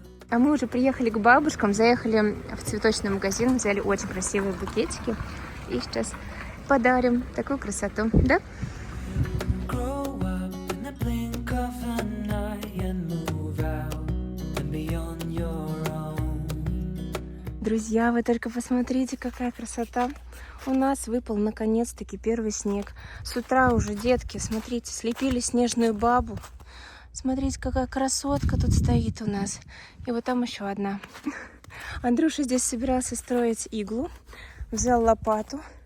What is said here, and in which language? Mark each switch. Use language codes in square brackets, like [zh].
[ru] А мы уже приехали к бабушкам, заехали в цветочный магазин, взяли очень красивые букетики. И сейчас подарим такую красоту, да? [en] Grow up in the blink of an eye and move out and be on your own. [ru] Друзья, вы только посмотрите, какая красота. У нас выпал наконец-таки первый снег. С утра уже детки, смотрите, слепили снежную бабу. Смотрите, какая красотка тут стоит у нас. И вот там еще одна. Андрюша здесь собирался строить иглу. Взял лопату.